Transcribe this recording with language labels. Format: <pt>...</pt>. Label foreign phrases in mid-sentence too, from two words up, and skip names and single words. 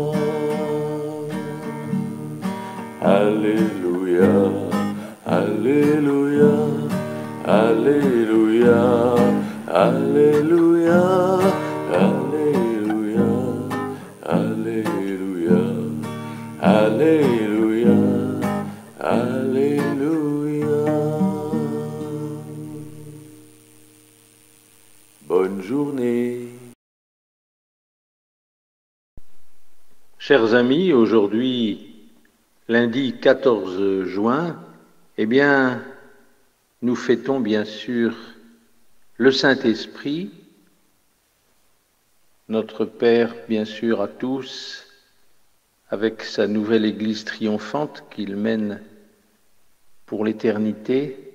<la>Alleluia, alleluia, alleluia, alleluia, alleluia, alleluia, alleluia, alleluia.</la> <fr>Bonne journée. Chers amis, aujourd'hui, lundi 14 juin, eh bien, nous fêtons bien sûr le Saint-Esprit, notre Père, bien sûr, à tous, avec sa nouvelle Église triomphante qu'il mène pour l'éternité.</fr>